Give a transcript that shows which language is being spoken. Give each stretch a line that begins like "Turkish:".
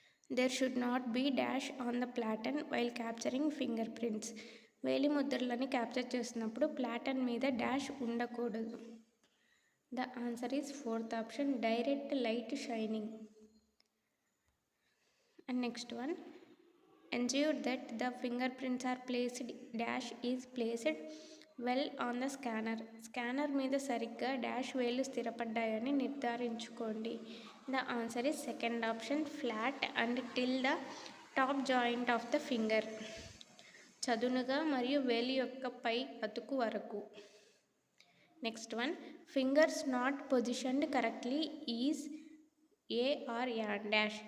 English: There should not be dash on the platen while capturing finger prints.
Telugu: వేలిముద్రలని capture చేసినప్పుడు ప్లాటర్న్ మీద dash ఉండకూడదు.
English: The answer is fourth option, direct light shining. And next one, ensure that the fingerprints are placed dash is placed well on the scanner.
Telugu: Scanner మీద సరిగ్గా dash వేలు స్థిరపడ్డాయని నిర్ధారించుకోండి.
English: The answer is second option, flat and till the top joint of the finger.
Telugu: చదునుగా మరియు వేలి యొక్క పై అతుకు వరకు.
English: Next one, fingers not positioned correctly is a or an dash.